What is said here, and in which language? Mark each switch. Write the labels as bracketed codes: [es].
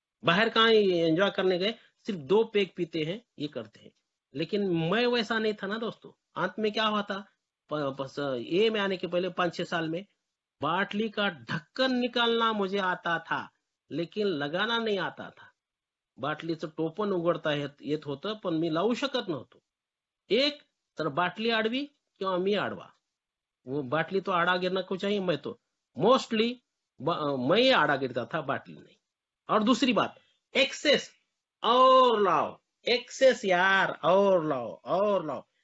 [hi] बाहर कहाँ एंजॉय करने गए, सिर्फ 2 पैक पीते हैं, ये करते हैं। लेकिन मैं वैसा नहीं था ना दोस्तों। अंत में क्या हुआ था, ये में आने के पहले 5-6 साल में, बाटली का ढक्कन निकालना मुझे आता था, लेकिन लगाना नहीं आता था। [mr] बाटलीचं टोपण उघडता येत होतं, पण मी लावू शकत नव्हतो। एक तर बाटली आडवी किंवा मी आडवा, [hi] वो बाटली तो आड़ा गिरना को चाहिए, मैं तो मोस्टली मैं ही आड़ा गिरता था, बाटली नहीं। और दूसरी बात, एक्सेस, और लाओ, एक्सेस यार, और लाओ और लाओ।